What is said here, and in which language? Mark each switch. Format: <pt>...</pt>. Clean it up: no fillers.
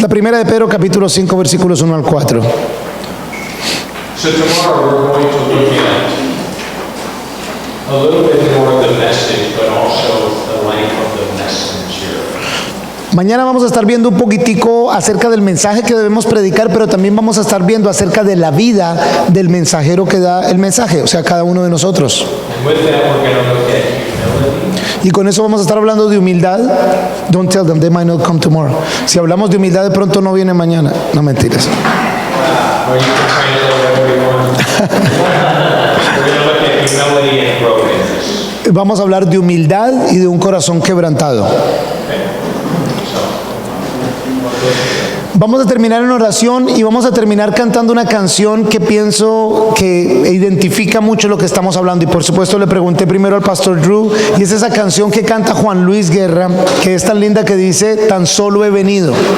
<es>La primera de Pedro capítulo 5, versículos 1 al 4.</es> <en>So tomorrow we're going to look at a little bit more of the message, but also the life of the messenger.</en> <es>Mañana vamos a estar viendo un poquitico acerca del mensaje que debemos predicar, pero también vamos a estar viendo acerca de la vida del mensajero que da el mensaje, o sea, cada uno de nosotros.</es> <en>And with that, we're going to look at humility.</en> <es>Y con eso vamos a estar hablando de humildad.</es> <en>Don't tell them, they might not come tomorrow.</en> <es>Si hablamos de humildad, de pronto no viene mañana. No, mentiras.</es> <en>Or you can translate whatever you want. We're going to look at humility and brokenness.</en> <es>Vamos a hablar de humildad y de un corazón quebrantado. Vamos a terminar en oración y vamos a terminar cantando una canción que pienso que identifica mucho lo que estamos hablando. Y por supuesto le pregunté primero al pastor Drew, y es esa canción que canta Juan Luis Guerra, que es tan linda, que dice: tan solo he venido.</es>